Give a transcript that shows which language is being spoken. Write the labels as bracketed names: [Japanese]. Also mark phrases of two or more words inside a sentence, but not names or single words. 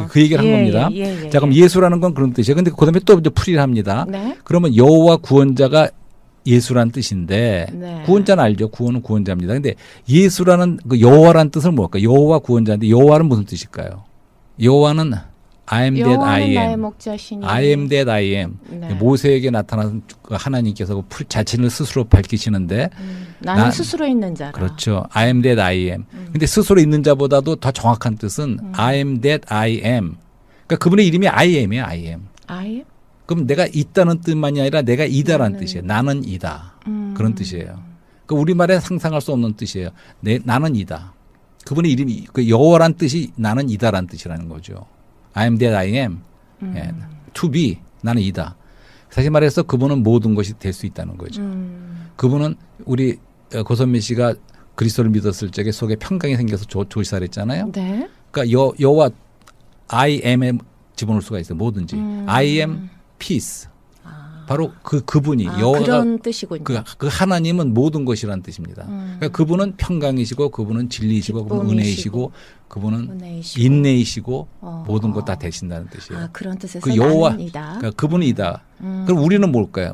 [Korean] 그 얘기를 한 겁니다. 자, 그럼 예수라는 건 그런 뜻이에요. 근데 그다음에 또 이제 풀이를 합니다. 그러면 여호와 구원자가 예수란 뜻인데 구원자는 알죠. 구원은 구원자입니다. 근데 예수라는 그 여호와란 뜻은 뭘까요? 여호와 구원자인데 여호와는 무슨 뜻일까요? [English] 여호와는 I am that I am. I am that I am. [Korean] 모세에게 나타난 그 하나님께서 그 자신을 스스로 밝히시는데 나는 스스로 있는 자라. 그렇죠. [English] I am that I am. [Korean] 근데 스스로 있는 자보다도 더 정확한 뜻은 [English] I am that I am. [Korean] 그러니까 그분의 이름이 [English] I am [Korean] 이에요. [English] I am. I am? [Korean] 그럼 내가 있다는 뜻만이 아니라 내가 이다라는 뜻이에요. 나는 이다. 그런 뜻이에요. 그 우리말에 상상할 수 없는 뜻이에요. 나는 이다. 그분의 이름이 그 여호와란 뜻이 나는 이다라는 뜻이라는 거죠. [English] I am that I am. To be. [Korean] 나는 이다. 사실 말해서 그분은 모든 것이 될 수 있다는 거죠. 그분은 우리 고선미 씨가 그리스도를 믿었을 적에 속에 평강이 생겨서 조시사를 했잖아요. 그러니까 여호와 [English] I am [Korean] 에 집어넣을 수가 있어요. 뭐든지. [English] I am peace. [Korean] 바로 그분이 여호와가 그런 뜻이군요. 그 하나님은 모든 것이라는 뜻입니다. 그러니까 그분은 평강이시고 그분은 진리이시고 그분은 은혜이시고 그분은 인내이시고 모든 것 다 되신다는 뜻이에요. 그런 뜻에서 그 여호와 그러니까 그분은 이다. 그럼 우리는 뭘까요?